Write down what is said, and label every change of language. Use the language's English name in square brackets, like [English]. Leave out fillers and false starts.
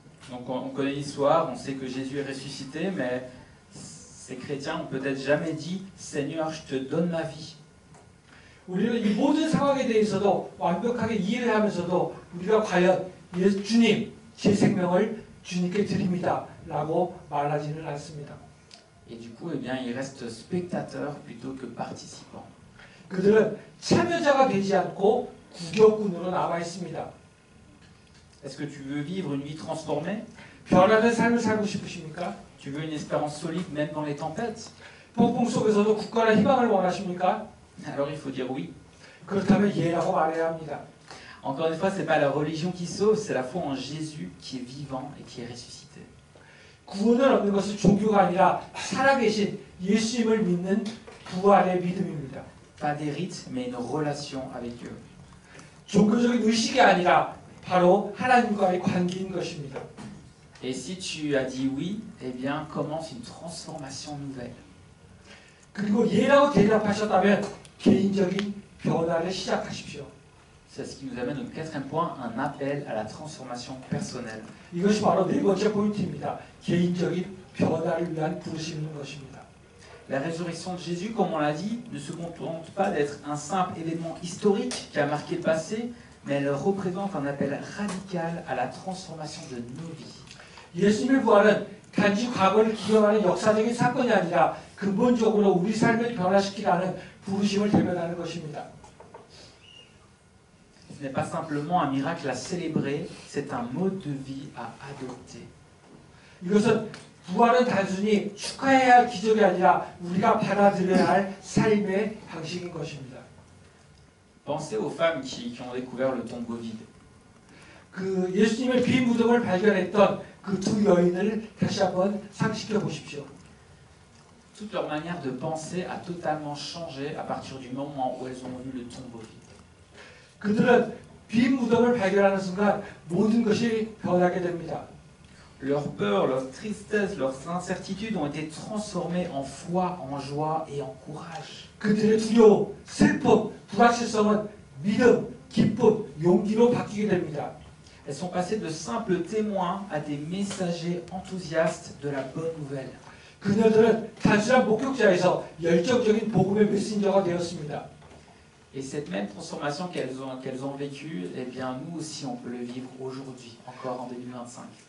[French] Donc on connaît l'histoire, on sait que Jésus est ressuscité, mais ces chrétiens n'ont peut-être jamais dit « Seigneur, je te donne ma vie ». [Korean] 우리는 이 모든 상황에 대해서도 완벽하게 이해를 하면서도 우리가 과연 주님, 제 생명을 주님께 드립니다 라고 말하지는 않습니다. [French] Et du coup, eh bien, ils restent spectateurs plutôt que participants. [Korean] 그들은 참여자가 되지 않고 구경꾼으로 남아 있습니다. [French] Est-ce que tu veux vivre une vie transformée? [Korean] 변화된 삶을 살고 싶으십니까? [French] Tu veux une espérance solide même dans les tempêtes? [Korean] 폭풍 속에서도 굳건한 희망을 원하십니까? [French] Alors il faut dire oui. [Korean] 그렇다면 예라고 말해야 합니다. [French] Encore une fois, ce n'est pas la religion qui sauve, c'est la foi en Jésus qui est vivant et qui est ressuscité. [Korean] 구원을 얻는 것은 종교가 아니라 살아계신 예수님을 믿는 부활의 믿음입니다. [French] Pas des rites, mais une relation avec eux. [Korean] 종교적인 의식이 아니라 바로 하나님과의 관계인 것입니다. [French] Et si tu as dit oui, eh bien commence une transformation nouvelle. [Korean] 그리고 예라고 대답하셨다면 개인적인 변화를 시작하십시오. [French] C'est ce qui nous amène au quatrième point, un appel à la transformation personnelle. [Korean] 이것이 바로 네 번째 포인트입니다. 개인적인 변화를 위한 부르심인 것입니다. [French] La résurrection de Jésus, comme on l'a dit, ne se contente pas d'être un simple événement historique qui a marqué le passé, mais elle représente un appel radical à la transformation de nos vies. [Korean] 예수님의 부활은 단지 과거를 기억하는 역사적인 사건이 아니라 근본적으로 우리 삶을 변화시키라는 부르심을 대변하는 것입니다. [French] Ce n'est pas simplement un miracle à célébrer, c'est un mode de vie à adopter. [Korean] 이것은 부활은 단순히 축하해야 할 기적이 아니라 우리가 받아들여야 할 삶의 방식인 것입니다. [French] Pensez aux femmes qui ont découvert le tombeau vide. [Korean] 그 예수님의 빈 무덤을 발견했던 그 두 여인을 다시 한번 상식해 보십시오. [French] Toute leur manière de penser a totalement changé à partir du moment où elles ont vu le tombeau vide. [Korean] 그들은 빈 무덤을 발견하는 순간 모든 것이 변하게 됩니다. [French] Leur peur, leur tristesse, leurs incertitudes ont été transformées en foi, en joie et en courage. [Korean] 그들의 두려움, 슬픔, 불확실성은 믿음, 기쁨, 용기로 바뀌게 됩니다. [French] Elles sont passées de simples témoins à des messagers enthousiastes de la bonne nouvelle. [Korean] 그녀들은 단순한 목격자에서 열정적인 복음의 메신저가 되었습니다. [French] Et cette même transformation qu'elles ont vécue, eh bien nous aussi on peut le vivre aujourd'hui, encore en 2025.